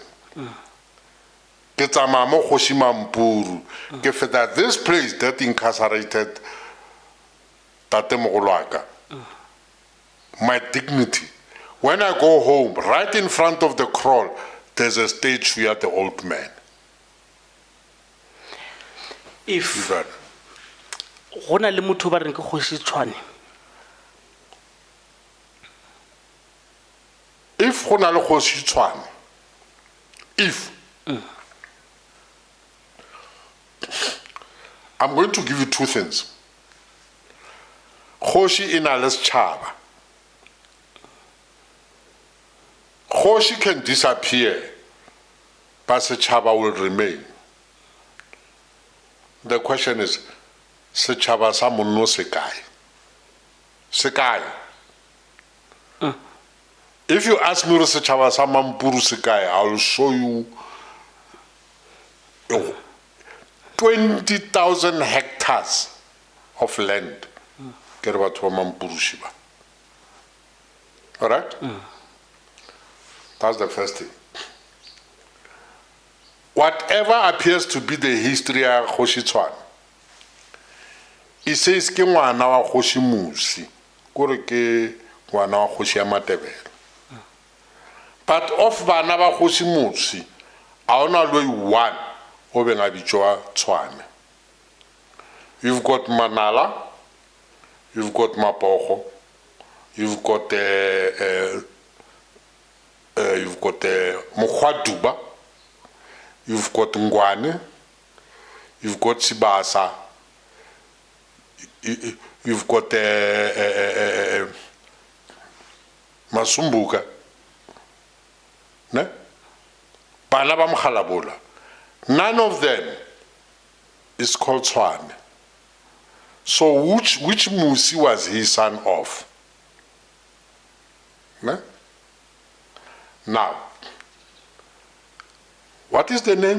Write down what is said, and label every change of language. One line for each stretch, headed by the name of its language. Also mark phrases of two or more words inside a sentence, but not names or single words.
English: This place that incarcerated Tate Mogolwaka, my dignity. When I go home, right in front of the kraal, there's a statue of the old man.
Northern Sotho: If gona le motho ba reng ke Kgoshi Tshwane, if gona le Kgoshi Tshwane,
English: if I'm going to give you two things.
Northern Sotho: Kgoshi ina le setšhaba.
English: Kgoshi can disappear, but setšhaba will remain. The question is,
Northern Sotho: setšhaba sa monno se kae? Se kae?
English: If you ask me
Northern Sotho: setšhaba sa Mampuru se kae,
English: I will show you 20,000 hectares of land.
Northern Sotho: Ke re batho ba Mampuru shiba.
English: All right? That's the first thing. Whatever appears to be the history of Kgoshi Tshwane, it says
Northern Sotho: ke ngwana wa Kgoshi Musi, kore ke ngwana wa Kgoshi ya Matebele.
English: But of
Northern Sotho: bana ba Kgoshi Musi, a hona le one o beng a bitswa Tshwane.
English: You've got Manala, you've got Mapokgo, you've got Mokgwaduba, you've got Ngwane, you've got Sibasa, you've got Masumbuka, ne?
Northern Sotho: Bana ba Mkhalabola.
English: None of them is called Tshwane. So which Musi was he son of? Ne? Now, what is the name?